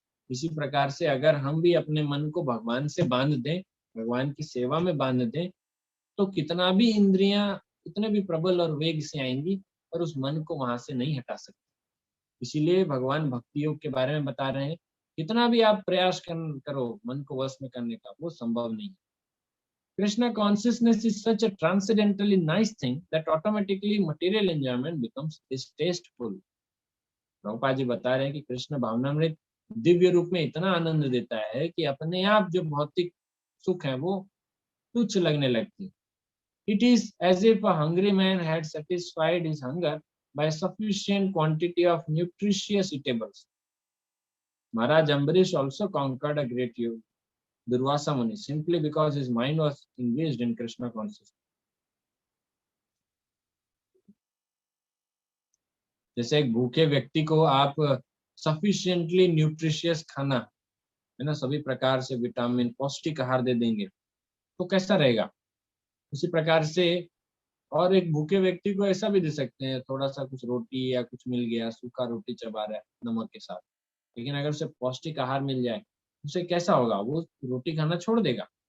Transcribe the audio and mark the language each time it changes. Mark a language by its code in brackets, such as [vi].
[hi] इसी प्रकार से अगर हम भी अपने मन को भगवान से बांध दें, भगवान की सेवा में बांध दें, तो कितना भी इंद्रियां कितने भी प्रबल और वेग से आएंगी, पर उस मन को वहां से नहीं हटा सकती। इसीलिए भगवान भक्ति योग के बारे में बता रहे हैं, कितना भी आप प्रयास करो मन को वश में करने का, वो संभव नहीं है। [en] Krishna consciousness is such a transcendently nice thing that automatically material enjoyment becomes distasteful. [hi] Prabhupada ji बता रहे हैं कि कृष्ण भावनामृत दिव्य रूप में इतना आनंद देता है कि अपने आप जो भौतिक सुख है वो तुच्छ लगने लगती है। [en] It is as if a hungry man had satisfied his hunger by sufficient quantity of nutritious eatables. Maharaj Ambarish also conquered a great Durvasa Muni, simply because his mind was engaged in Krishna consciousness. [hi] जैसे एक भूखे व्यक्ति को आप sufficiently nutritious खाना, है ना, सभी प्रकार से विटामिन पौष्टिक आहार दे देंगे तो कैसा रहेगा, उसी प्रकार से। और एक भूखे व्यक्ति को ऐसा भी दे सकते हैं, थोड़ा सा कुछ रोटी या कुछ मिल गया, सूखा रोटी चबा रहा है नमक के साथ, लेकिन अगर उसे पौष्टिक आहार मिल जाए उसे कैसा होगा, वो रोटी खाना छोड़ देगा।